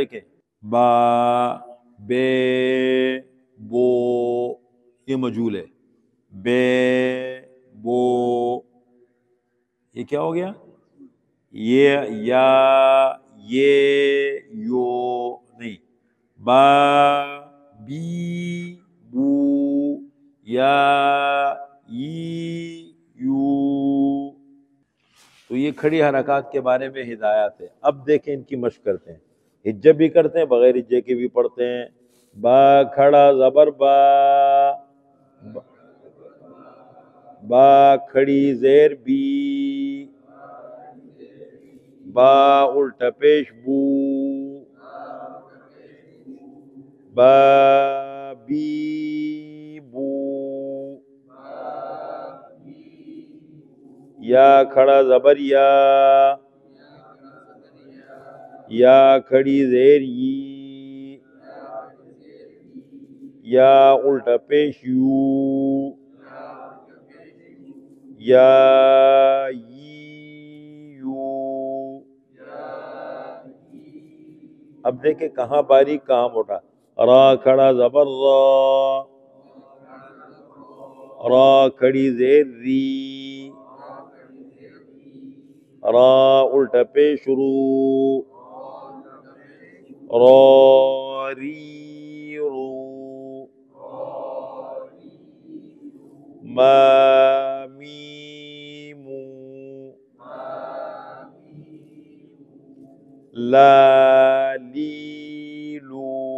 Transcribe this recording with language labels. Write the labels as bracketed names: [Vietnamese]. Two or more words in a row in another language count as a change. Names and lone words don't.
[Urdu] دیکھیں، با، بے، بو، یہ مجہول ہے، بے، بو، یہ کیا ہو گیا؟ یہ، یا، یہ، یو نہیں، با، بی، بو، یا، ای، یو، تو یہ کھڑی حرکات کے بارے میں ہدایات ہے۔ اب دیکھیں ان کی مشق کرتے ہیں، ہجے بھی کرتے ہیں، بغیر ہجے کے بھی پڑھتے ہیں۔ با کھڑا زبر با، با کھڑی زیر بی، با الٹا پیش بو، با بی بو، یا کھڑا زبر یا کھڑی زیر ی، یا الٹا پیش یو، یا یو۔ اب دیکھیں کہاں باریک کہاں موٹا۔ را کھڑا زبر را، را کھڑی زیر ری، را الٹا پیش رو، را ری رو، ما میمو، لا لیلو،